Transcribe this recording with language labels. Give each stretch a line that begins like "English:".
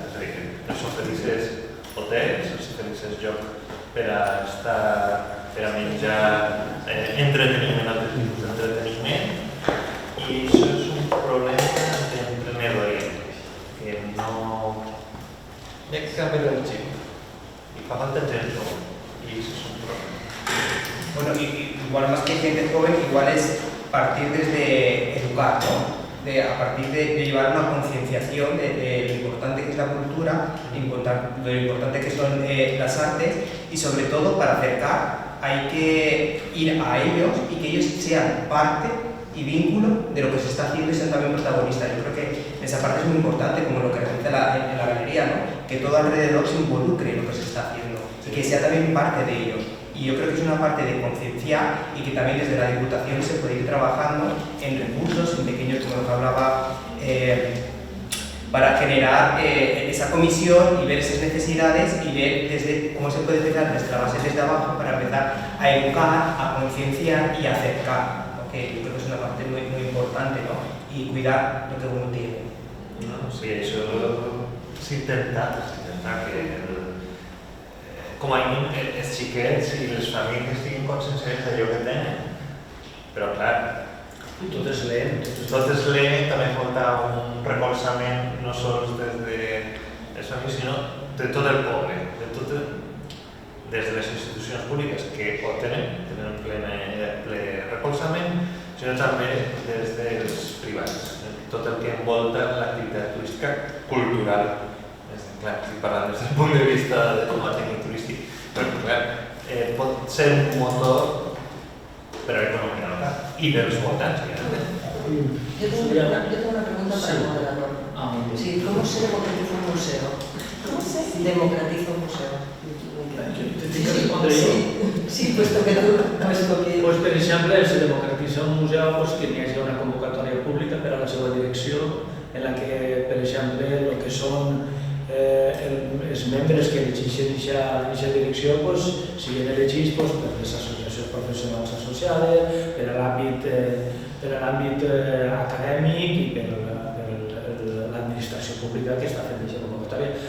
Catalan: És a dir, que els oferisses hotels, els oferisses lloc per a estar, per a menjar, entreteniment, altres tipus d'entreteniment, i això és un problema d'emprenedoria, que no... Hi ha que canviar el xip, i fa falta gent jove, i això és un problema.
Spanish: Bueno, igual más que gente joven, igual es partir desde educar, ¿no? A partir de llevar una concienciación de lo importante que es la cultura, lo importante que son las artes, y sobre todo para acercar hay que ir a ellos y que ellos sean parte y vínculo de lo que se está haciendo y sean también protagonistas. Yo creo que esa parte es muy importante, como lo que realiza en la galería, ¿no? Que todo alrededor se involucre en lo que se está haciendo y que sea también parte de ellos. Y yo creo que es una parte de concienciar y que también desde la Diputación se puede ir trabajando en recursos, en pequeños, como lo que hablaba, para generar esa comisión y ver esas necesidades y ver desde cómo se puede empezar desde la base, desde abajo, para empezar a educar, a concienciar y a acercar, ¿no? Que yo creo que es una parte muy, muy importante, ¿no? Y cuidar lo que uno tiene.
Catalan: No, sí, això s'ha intentat que com a mínim els xiquets i les famílies estiguin conscienciats d'allò que tenen, però clar, totes leen, també falta un recolzament no sols des de les famílies, sinó de tot el poble, des de les institucions públiques que ho tenen ple recolzament, sinó també des dels privats, tot el que envolta l'activitat turística cultural. Clar, estic parlant des del punt de vista com a tècnic turístic, però clar, pot ser un motor per a l'economia local i dels voltants.
Spanish: Yo tengo una pregunta para el moderador. Sí, ¿cómo se democratiza un museo? ¿Cómo se democratiza un museo?
Catalan: ¿Te tinc que respondre jo?
Spanish: Sí, puesto que tú has escogido.
Catalan: Pues, per exemple, se democratitza un museu pues, que hi hagi una convocatòria pública per a la seva direcció, en la que, per exemple, el que són els membres que elegeixen aquesta direcció siguin elegits per les associacions professionals associades, per a l'àmbit acadèmic i per l'administració pública que està fent aquesta convocatòria.